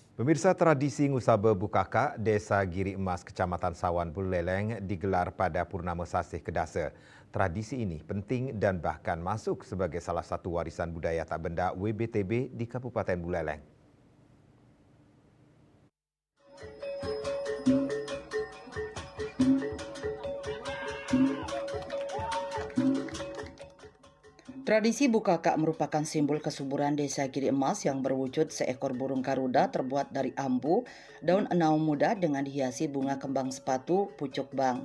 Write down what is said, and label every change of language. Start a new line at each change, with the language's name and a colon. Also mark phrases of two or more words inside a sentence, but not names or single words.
Indonesian: Pemirsa, tradisi Ngusabe Bukaka, Desa Giri Emas, Kecamatan Sawan Buleleng digelar pada Purnama Sasih Kedasa. Tradisi ini penting dan bahkan masuk sebagai salah satu warisan budaya tak benda WBTB di Kabupaten Buleleng. Tradisi Bukaka merupakan simbol kesuburan Desa Giri Emas yang berwujud seekor burung garuda terbuat dari ambu, daun enau muda dengan dihiasi bunga kembang sepatu, pucuk bang.